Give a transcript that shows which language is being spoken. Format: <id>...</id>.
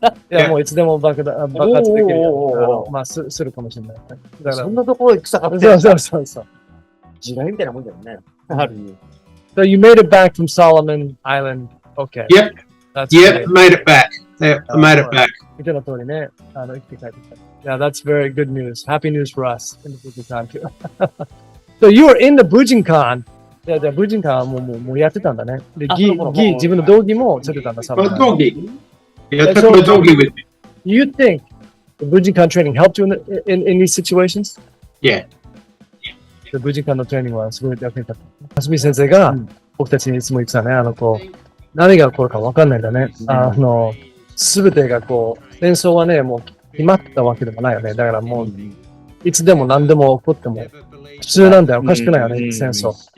<ja>いや、もういつでも爆発できるよ。するかもしれない。だからそんなところに草がってる。そう。時代みたいなもんだよね。</ja> <en>So you made it back from Solomon Island. Okay. Yep, made it back. Yeah, I made it back.</en> <ja>見ての通りね、生きて帰ってきた。</ja> <en>Yeah, that's very good news. Happy news for us in the Bujinkan too. So you were in the Bujinkan.</en> <ja>Bujinkan はもうやってたんだね。で、自分の道着もつけてたんだ、</ja> <en>My doggy. Yeah, I took my doggy with me. You think the Bujinkan training helped you in these situations? Yeah.</en> <ja>The Bujinkan のトレーニングはすごい役に立った。かすみ先生が僕たちにいつも言ってたね、何が起こるか分かんないんだね。すべてがこう、戦争はね、もう決まったわけでもないよね。だからもう、いつでも何でも起こっても、普通なんだよ。おかしくないよね、戦争。</ja>